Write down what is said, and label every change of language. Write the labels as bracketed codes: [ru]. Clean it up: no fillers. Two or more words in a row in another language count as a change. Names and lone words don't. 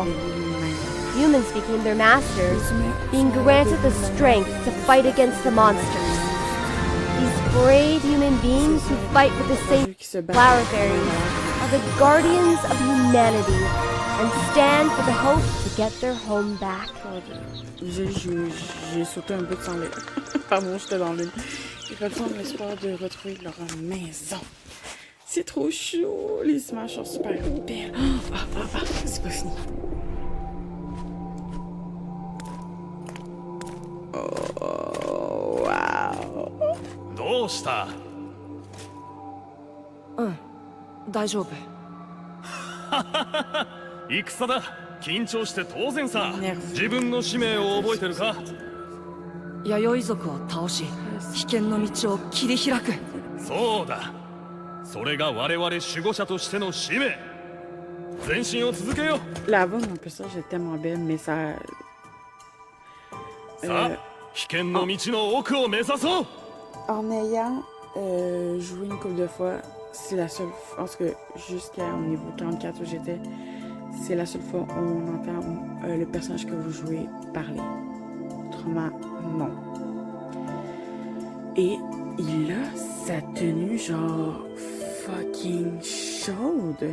[en] Humans became their masters, being granted the strength to fight against the monsters. These brave human beings who fight with the same flower fairies are the guardians of humanity and stand for the hope to get their home back. [fr] J'ai sauté un peu de sang. Pardon, j'étais dans l'une. Ils retournent l'espoir de retrouver leur maison. C'est trop chaud. Les images sont super belles. C'est pas fini. Oh, wow. [ja] どうした？大丈夫。戦だ。緊張して当然さ。自分の使命を覚えてるか？弥生族を倒し、危険の道を切り開く。そうだ。それが我々守護者としての使命。前進を続けよう。 [fr] La voix de mon personnage est tellement belle, mais ça. [ja] さあ、危険の道の奥を目指そう。 [fr] En ayant joué une couple de fois, c'est la seule. Je pense que jusqu'à au niveau 44 où j'étais, c'est la seule fois où on entend le personnage que vous jouez parler. Autrement, non. Et il a sa tenue genre fucking chaude.